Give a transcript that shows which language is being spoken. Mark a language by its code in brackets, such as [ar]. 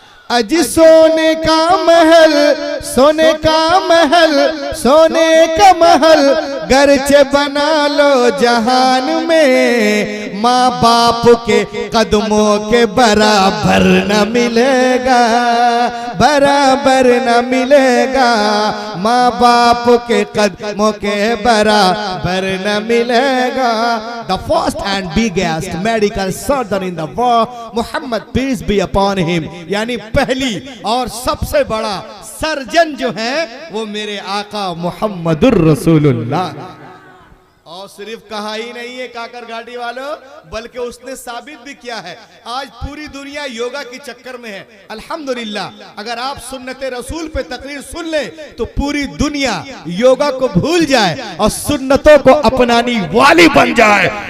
[hi] अजी सोने का महल, सोने का महल, सोने का महल गर्चे बना लो जहान में, माँ बाप के कदमों के बराबर न मिलेगा, बराबर न मिलेगा, माँ बाप के कदमों के बराबर न मिलेगा। [en] The first and biggest medical surgeon in the world, Muhammad peace be upon him, [hi] यानी पहली और सबसे बड़ा सर्जन जो है वो मेरे आका मुहम्मदुर रसूलुल्लाह। और सिर्फ कहा ही नहीं है काकर घाटी वालों, बल्कि उसने साबित भी किया है। आज पूरी दुनिया योगा के चक्कर में है। अल्हम्दुलिल्लाह, अगर आप सुन्नते रसूल पे तकरीर सुन ले तो पूरी दुनिया योगा को भूल जाए और सुन्नतों को अपनाने वाली बन जाए।